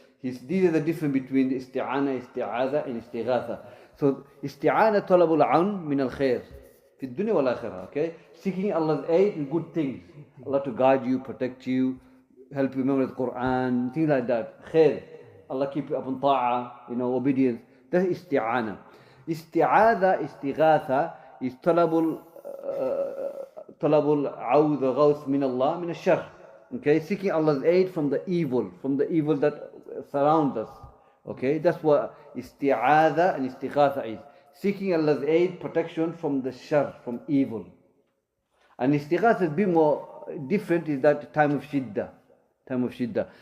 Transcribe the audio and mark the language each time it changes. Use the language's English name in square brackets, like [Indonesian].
[English] These are the difference between the isti'ana, isti'adha, and istighatha. [Arabic] So isti'ana talabul aun min al khair fi dunya wal akhirah. [English] Okay, seeking Allah's aid in good things. Allah to guide you, protect you, help you remember the Quran, things like that. Khair. Allah keep you upon ta'ah, obedience. That's isti'ana. [Arabic] Isti'adha, istighatha is talabul عوذ غوث من الله من الشر. [English] Okay, seeking Allah's aid from the evil that surrounds us. Okay, that's what isti'adha and istighatha is. Seeking Allah's aid, protection from the shar, from evil. And istighatha is a bit more different, is that time of shiddah. Time of shiddah.